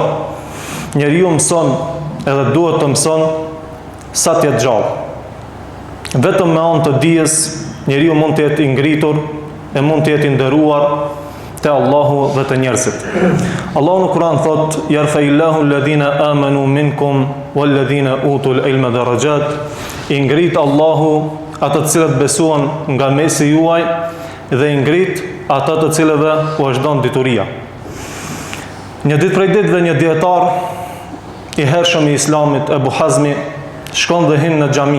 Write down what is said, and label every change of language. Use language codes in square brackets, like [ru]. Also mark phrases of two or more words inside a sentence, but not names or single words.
[sq] Njeriu mëson edhe duhet të mëson sa të jetë gjallë. Vetëm me anë të dijes, njeriu mund të jetë i ngritur e mund të jetë i nderuar te Allahu dhe te njerëzit. Allahu në Kur'an thot: [ar] "يرفع الله الذين آمنوا منكم والذين أوتوا العلم درجات." [sq] I ngrit Allahu ata të cilët besuan nga mesi juaj dhe i ngrit ata të cilëve u është dhënë dituria. Një ditë prej ditëve një dietar i hershëm i Islamit, Ebu Hazmi, shkon dhe hin në xhami.